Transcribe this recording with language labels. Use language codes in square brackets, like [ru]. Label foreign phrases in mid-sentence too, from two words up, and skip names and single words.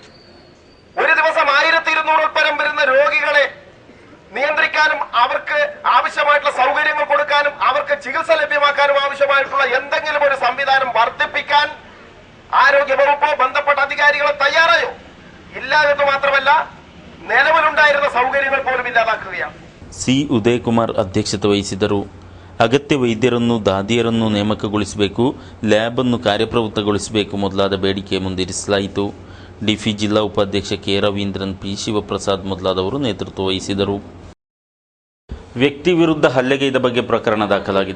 [ml] ഒരു ദിവസം 1200 പരം വരുന്ന രോഗികളെ നിയന്ത്രിക്കാനും അവർക്ക് ആവശ്യമായിട്ടുള്ള സൗകര്യങ്ങൾ കൊടുക്കാനും അവർക്ക് ചികിത്സ ലഭ്യമാക്കാനും ആവശ്യമായിട്ടുള്ള എന്തെങ്കിലും ഒരു സംവിധാനം വർദ്ധിപ്പിക്കാൻ ആരോഗ്യവകുപ്പോ ബന്ധപ്പെട്ട അധികാരികളെ തയ്യാറായോ? ഇല്ല എന്ന് മാത്രമല്ല, നിലവിലുണ്ടായിരുന്ന സൗകര്യങ്ങൾ പോലും ഇല്ലാതാക്കുകയാണ്. [kn] ಸಿ ಉದಯಕುಮಾರ್ ಅಧ್ಯಕ್ಷತೆ ವಹಿಸಿದರು. ಅಗತ್ಯ ವೈದ್ಯರನ್ನು ದಾದಿಯರನ್ನು ನೇಮಕಗೊಳಿಸಬೇಕು, ಲ್ಯಾಬ್ ಅನ್ನು ಕಾರ್ಯಪ್ರವೃತ್ತಗೊಳಿಸಬೇಕು ಮೊದಲಾದ ಬೇಡಿಕೆ ಮುಂದಿರಿಸಲಾಯಿತು. ಡಿಫಿ ಜಿಲ್ಲಾ ಉಪಾಧ್ಯಕ್ಷ ಕೆ ರವೀಂದ್ರನ್, ಪಿ ಶಿವಪ್ರಸಾದ್ ಮೊದಲಾದವರು ನೇತೃತ್ವ ವಹಿಸಿದರು. ವ್ಯಕ್ತಿ ವಿರುದ್ಧ ಹಲ್ಲೆಗೈದ ಬಗ್ಗೆ ಪ್ರಕರಣ ದಾಖಲಾಗಿದೆ.